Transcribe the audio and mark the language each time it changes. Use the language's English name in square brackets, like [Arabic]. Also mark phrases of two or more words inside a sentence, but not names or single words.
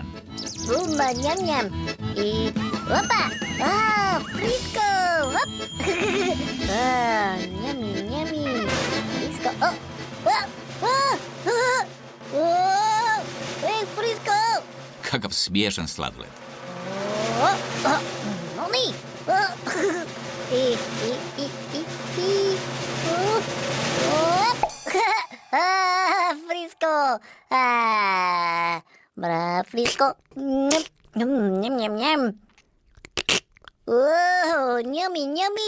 [Croatian] Bumba, njam, njam. I, opa. Ah, Frisco. Hop. Ah, njami, njami. Frisco. Oh. Ej, Frisco. Kakav smiješan sladoled. Oni. I. Ah, Frisco. Ah, bra, Frisco. Njam, njam, njam, njam. Oh, [English] yummy, yummy.